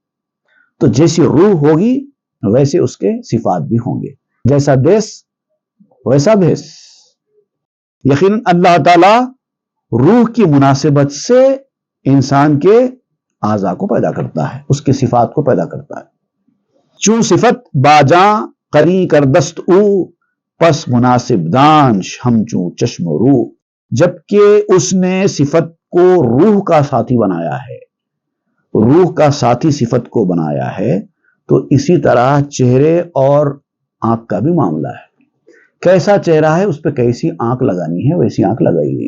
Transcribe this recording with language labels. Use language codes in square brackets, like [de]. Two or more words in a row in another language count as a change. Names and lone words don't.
[ur] تو جیسی روح ہوگی ویسے اس کے صفات بھی ہوں گے. جیسا دیس ویسا بھیس. یقیناً اللہ تعالی روح کی مناسبت سے انسان کے اعضاء کو پیدا کرتا ہے، اس کی صفات کو پیدا کرتا ہے. [fa] چون صفت باجاں قری کردست او، پس مناسب دانش ہم چون چشم و رو. [ur] جبکہ اس نے صفت کو روح کا ساتھی بنایا ہے، روح کا ساتھی صفت کو بنایا ہے، تو اسی طرح چہرے اور آنکھ کا بھی معاملہ ہے. کیسا چہرہ ہے اس پہ کیسی آنکھ لگانی ہے ویسی آنکھ لگائی گئی.